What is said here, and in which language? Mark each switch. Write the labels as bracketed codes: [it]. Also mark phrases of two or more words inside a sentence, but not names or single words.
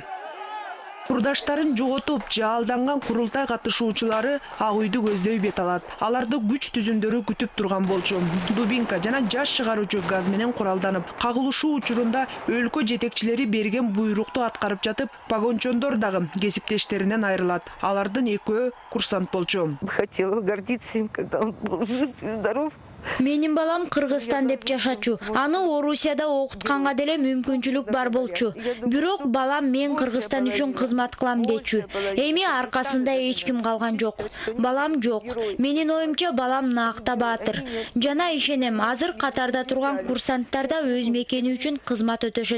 [ky] Курдаштарын жоготуп, жалданган курултай катышуучулары ак үйдү көздөй бет алат. Аларды күч түзүмдөрү күтүп турган болчу. Дубинка жана жаш чыгаруучу газ менен куралданып, кагылышуу учурунда өлкө жетекчилери берген буйрукту аткарып жатып, погончондор дагы кесиптештеринен айрылат. Алардын экөө курсант болчу. [ru] Хотела гордиться им, когда он был жив и здоров. [ky] Менин балам Кыргызстан деп жашачу. Аны Орусияда окутканга деле мүмкүнчүлүк бар болчу. Бирок балам мен Кыргызстан үчүн кызмат кылам дечү. Эми аркасында эч ким калган жок. Балам жок. Менин оюмча балам наакта баатыр. Жана ишенем, азыр катарда турган курсанттар да өз мекени үчүн кызмат өтөшөт.